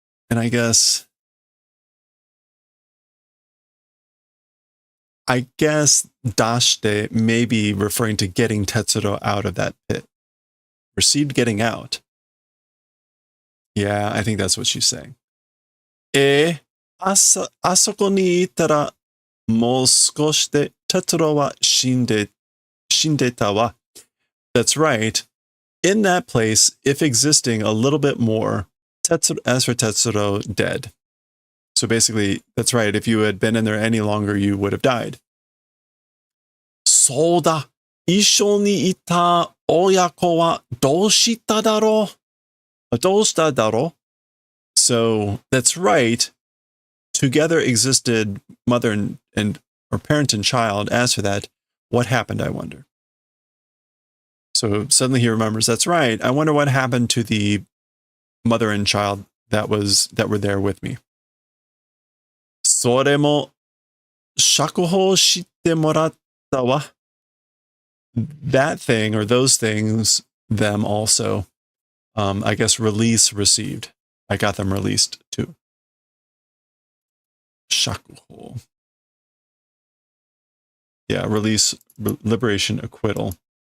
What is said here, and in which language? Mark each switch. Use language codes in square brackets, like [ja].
[en] And I guess dashite may be referring to getting Tetsuro out of that pit. Received getting out. Yeah, I think that's what she's saying. [ja] あそこにいたらもう少しでTetsuroは死んでたわ. [en] That's right. In that place, if existing a little bit more, as for Tetsuro, dead. So basically, that's right. If you had been in there any longer, you would have died. [ja] そうだ。一緒にいた親子はどうしただろう? どうしただろう? [en] So that's right. Together existed mother and or parent and child. As for that, what happened, I wonder? So suddenly he remembers, that's right. I wonder what happened to the mother and child that were there with me. [ja] それも釈放してもらったわ. [en] That thing or those things, them also, I guess release received. I got them released too. Shakuho. Yeah, release, liberation, acquittal.